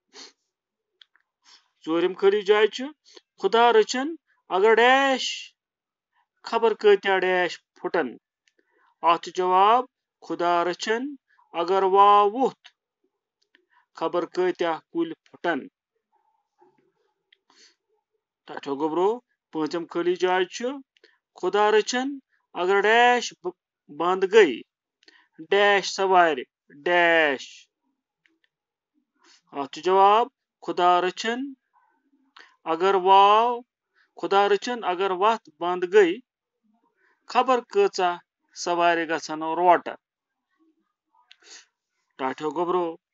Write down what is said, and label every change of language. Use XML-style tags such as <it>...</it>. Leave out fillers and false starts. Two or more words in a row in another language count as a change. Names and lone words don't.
<ks>चोरम खाली जाय छ खुदा रचन अगर डैश खबर कत्या डैश फुटन। अत जवाब खुदा रचन अगर वाव वुथ खबर कत्या कुल फुटन। टाठियो गोबरो, पांचम खाली जाय छ खुदा रचन अगर डैश बंद गई डैश सवार डैश। अत जवाब खुदा रचन अगर वाव खुदा रचन अगर वत बंद गई खबर कचा सवार गसन रोटर टाठो गोबरो</ks>